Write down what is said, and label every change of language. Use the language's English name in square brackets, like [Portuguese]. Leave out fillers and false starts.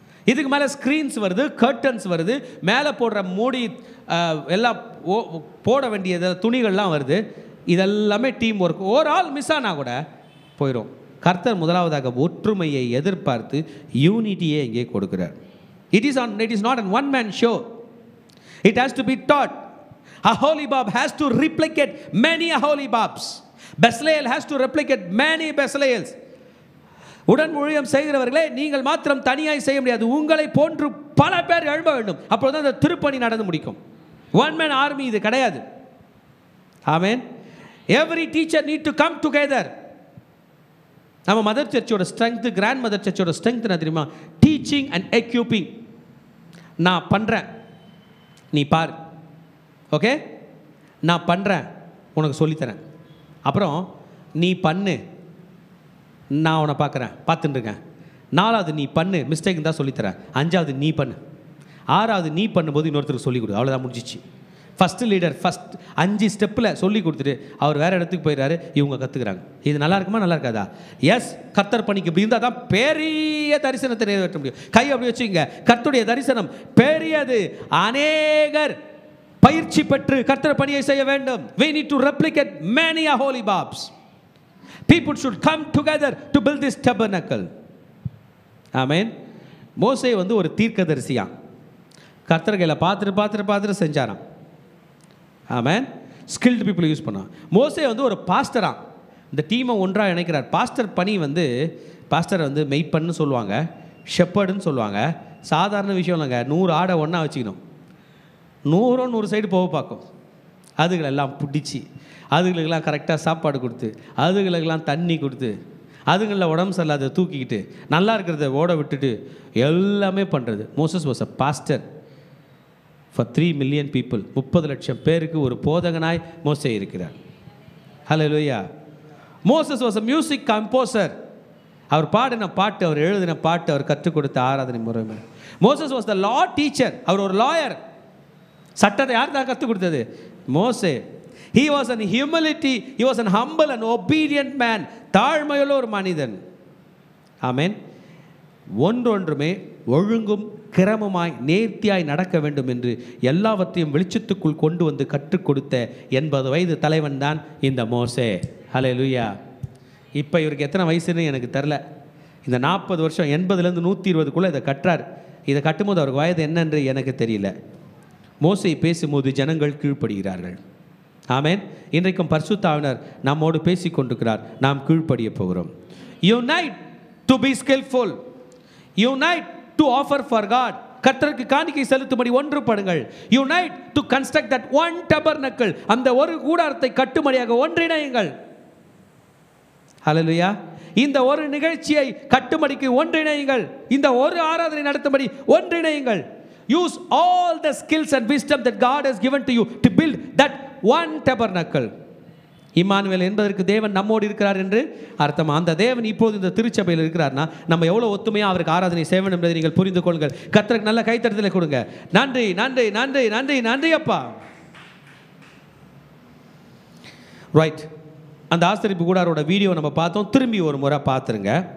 [Tamil] இதுக்கு மேலே ஸ்க்ரீன்ஸ் வருது, கர்டன்ஸ் வருது, மேலே போடுற மூடி எல்லாம் போட வேண்டியது துணிகள்லாம் வருது. இதெல்லாமே டீம் ஒர்க். ஒரு ஆள் மிஸ் ஆனால் கூட போயிடும். கர்த்தர் முதலாவதாக ஒற்றுமையை எதிர்பார்த்து யூனிட்டியை இங்கே கொடுக்கிறார். [English] It is not an one man show. It has to be taught. Aholibab has to replicate many Aholibabs. Bezalel has to replicate many Bezalels. [Tamil] உடன் ஊழியம் செய்கிறவர்களே, நீங்கள் மாத்திரம் தனியாய் செய்ய முடியாது, உங்களை போன்று பல பேர் எழும்ப வேண்டும். அப்பொழுது அந்த திருப்பணி நடந்து முடிக்கும். [English] one man army [Tamil] இது கிடையாது. ஆமென். [English] Every teacher need to come together. [Tamil] நம்ம mother சர்ச்சோட strength, grand mother சர்ச்சோட strength என்ன தெரியுமா? [English] Teaching and equipping. [Tamil] நான் பண்ணுறேன், நீ பார். ஓகே, நான் பண்ணுறேன், உனக்கு சொல்லித்தரேன். அப்புறம் நீ பண்ணு, நான் உன்னை பார்க்குறேன், பார்த்துட்டுருக்கேன். நாலாவது நீ பண்ணு, மிஸ்டேக் தான் சொல்லித்தரேன். அஞ்சாவது நீ பண்ணு. ஆறாவது நீ பண்ணும்போது இன்னொருத்தருக்கு சொல்லிக் கொடு. அவ்வளோதான், முடிஞ்சிச்சு. ஃபஸ்ட்டு லீடர் ஃபஸ்ட் 5 ஸ்டெப்பில் சொல்லி கொடுத்துட்டு அவர் வேறு இடத்துக்கு போயிடுறாரு, இவங்க கற்றுக்குறாங்க. இது நல்லா இருக்குமா? நல்லா இருக்காதா? எஸ், கர்த்தர் பணிக்கு இப்படி இருந்தால் தான் பெரிய தரிசனத்தை நிறைவேற்ற முடியும். கை அப்படி வச்சுங்க. கர்த்தருடைய தரிசனம் பெரியது. அநேகர் பயிற்சி பெற்று கர்த்தர் பணியை செய்ய வேண்டும். [English] We need to replicate many Aholibabs. People should come together to build this tabernacle. [Tamil] ஆமென். மோசே ஒரு தீர்க்கதரிசியா கர்த்தர் கையில் பார்த்துட்டு செஞ்சாராம். ஆமென். [English] skilled people [Tamil] யூஸ் பண்ணான். மோசே ஒரு பாஸ்டரா இந்த டீமை ஒன்றாக இணைக்கிறார். பாஸ்டர் பணி பாஸ்டர் மெய்ப்பன்னு சொல்லுவாங்க, ஷெப்பர்டுன்னு சொல்லுவாங்க. சாதாரண விஷயம் இல்லைங்க. 100 ஆடை ஒன்றா வச்சுக்கணும். 100 சைடு போக பார்க்கும். அதுகளெல்லாம் பிடிச்சி, அதுகளுக்கெல்லாம் கரெக்டாக சாப்பாடு கொடுத்து, அதுகளுக்கெல்லாம் தண்ணி கொடுத்து, அதுங்களில் உடம்பு சரியில்லாத தூக்கிக்கிட்டு, நல்லா இருக்கிறத ஓட விட்டுட்டு எல்லாமே பண்ணுறது. [English] Moses was a pastor for 3 million people. [Tamil] 30 லட்சம் பேருக்கு ஒரு போதகனாய் மோசே இருக்கிறார். ஹல்லேலூயா. [English] Moses was a music composer. [Tamil] அவர் பாடின பாட்டு, அவர் எழுதின பாட்டு, அவர் கற்றுக் கொடுத்த ஆராதனை முறை. [English] Moses was the law teacher. [Tamil] அவர் ஒரு லாயர். சட்டத்தை யார் தான் கற்றுக் கொடுத்தது? மோசே. [English] He was an humility, he was an humble and obedient man. [Tamil] தாழ்மையுள்ள ஒரு மனிதன். ஆமென். ஒன்றொன்றுமே ஒழுங்கும் கிரமமாய் நேர்த்தியாய் நடக்க வேண்டும் என்று எல்லாவற்றையும் வெளிச்சத்துக்குள் கொண்டு வந்து கற்றுக் கொடுத்த 80 வயது தலைவன் தான் இந்த மோசே. ஹல்லேலூயா. இப்போ இவருக்கு எத்தனை வயசுன்னு எனக்கு தெரில. இந்த 40 வருஷம் 80லேருந்து 120க்குள்ளே இதை கட்டுறார். இதை கட்டும்போது அவருக்கு வயது என்னன்று எனக்கு தெரியல. மோசே பேசும்போது ஜனங்கள் கீழ்ப்படுகிறார்கள். ஆமென். இன்றைக்கும் பரிசுத்த ஆவியானவர் நம்மோடு பேசி கொண்டிருக்கிறார். நாம் கீழ்ப்படிய போகிறோம். [English] Unite to be skillful, unite to offer for God. [Tamil] கர்த்தருக்கு காணிக்கை செலுத்தும்படி ஒன்றுபடுங்கள். [English] Unite to construct that one tabernacle. [Tamil] அந்த ஒரு கூடாரத்தை கட்டும்படியாக ஒன்றிணையுங்கள். ஹல்லேலூயா. இந்த ஒரு நிகழ்ச்சியை கட்டும்படிக்கு ஒன்றிணையுங்கள். இந்த ஒரு ஆராதனை நடத்தும்படி ஒன்றிணையுங்கள். [English] Use all the skills and wisdom that God has given to you to build that one tabernacle. [Tamil] Emmanuel என்பதற்கு தேவன் நம்மோடு இருக்கிறார் என்று அர்த்தம். அந்த தேவன் இப்போது இந்த திருச்சபையில் இருக்கிறார்னா நம்ம எவ்வளோ ஒத்துமையாக அவருக்கு ஆராதனை செய்யணும் என்பதை நீங்கள் புரிந்து கொள்ளுங்கள். கர்த்தருக்கு நல்ல கைத்தட்டலை கொடுங்க. நன்றி நன்றி நன்றி நன்றி நன்றி அப்பா. ரைட். அந்த ஆசரிப்பு கூடாரோட வீடியோ நம்ம பார்த்தோம். திரும்பி ஒரு முறை பார்த்துருங்க.